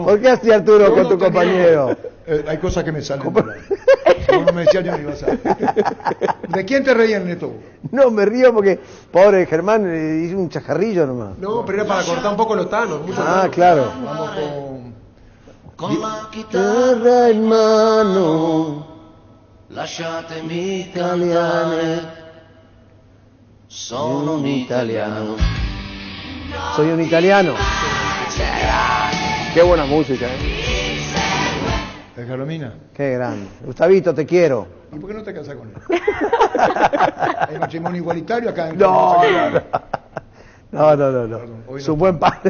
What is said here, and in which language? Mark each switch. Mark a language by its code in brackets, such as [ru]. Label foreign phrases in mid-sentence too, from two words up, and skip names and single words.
[es] ¿Por qué así, Arturo, con tu compañero? Hay cosas que me salen. No me decía yo ni iba a saber. ¿De quién te reías, Neto? No, me río porque, pobre Germán, hizo un chajarrillo nomás. No, pero era para cortar un poco los tanos. Claro. Vamos [it] con la chitarra in mano, lasciatemi italiane, sono un italiano. [es] Soy un italiano. Qué buena música, ¿De Carolina? Qué grande. Gustavito, te quiero. ¿Y por qué no te casas con él? Hay matrimonio igualitario acá en No. Su buen padre.